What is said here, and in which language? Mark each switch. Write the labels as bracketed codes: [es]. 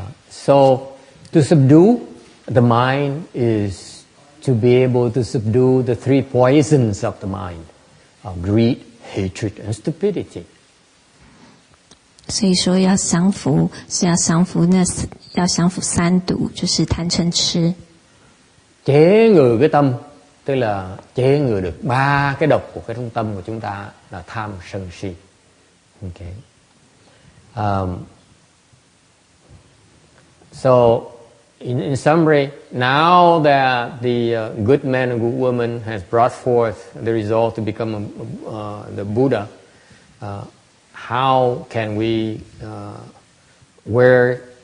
[en] So to subdue the mind is to be able to subdue the three poisons of the mind, greed, hatred, and stupidity. [zh] 所以说要降服要降服三毒，就是贪嗔痴。 [vi] Chế ngự cái tâm, tức là chế ngự được ba cái độc của cái trung tâm của chúng ta là tham, sân, si. [en] Okay. So in summary, now that the good man and good woman has brought forth the resolve to become the Buddha, how can we, where